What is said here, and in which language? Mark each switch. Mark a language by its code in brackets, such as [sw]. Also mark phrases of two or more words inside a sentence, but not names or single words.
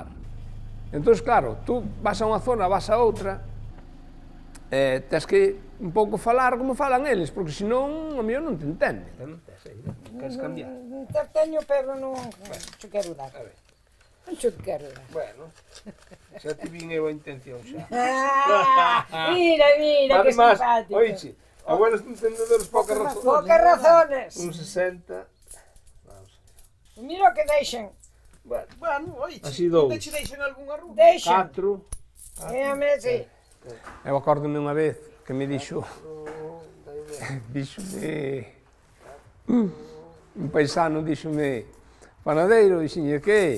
[gl] Entón, claro, tú vas a unha zona, vas a outra, tens que un pouco falar como falan eles, porque senón o mellor non te entende. Queres cambiar? Teño, pero non te quero dar. Non te quero dar. Bueno, xa te vin eu a intención xa. Mira, que simpático. [es] Oiche, abuelos entendedores, pocas razones. Pocas razones. [gl] Un 60. Mira o que deixan. Bueno, oiche, onde che deixan algunha ruta? Deixan. 4. Sí. Eu acórdome unha vez que me dixo, un paisano dixome, panadeiro, dixenlle que?